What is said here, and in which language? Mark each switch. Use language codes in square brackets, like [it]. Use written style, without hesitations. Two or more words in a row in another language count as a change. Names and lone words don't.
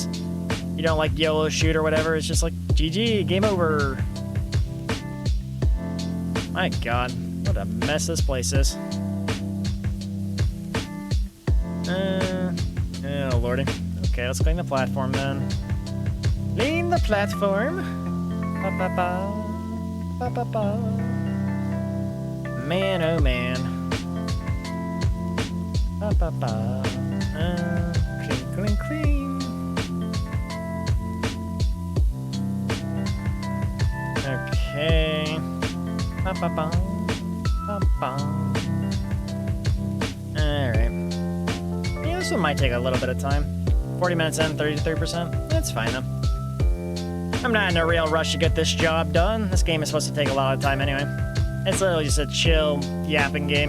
[en] You don't like YOLO shoot or whatever, it's just like, GG, game over. My god, what a mess this place is. Oh lordy. Okay, let's clean the platform then. Clean the platform. Ba, ba, ba. Ba, ba, ba. man, oh man. Ba, ba, ba. Clean, clean, clean. Okay. Ba, ba, ba. Ba, ba. Alright. Yeah, this one might take a little bit of time. 40 minutes in, 33%. That's fine though. I'm not in a real rush to get this job done. This game is supposed to take a lot of time anyway. It's literally just a chill, yapping game.